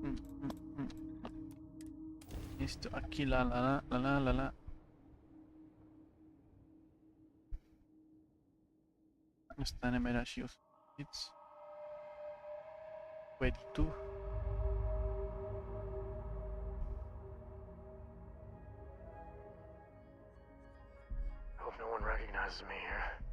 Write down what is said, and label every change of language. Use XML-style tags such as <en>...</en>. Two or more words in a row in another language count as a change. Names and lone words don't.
<es>Esto aquí la la la la la la.</es> <cs>Dostaneme dalšího nic. 22.</cs> <en>Hope no one recognizes me here.</en>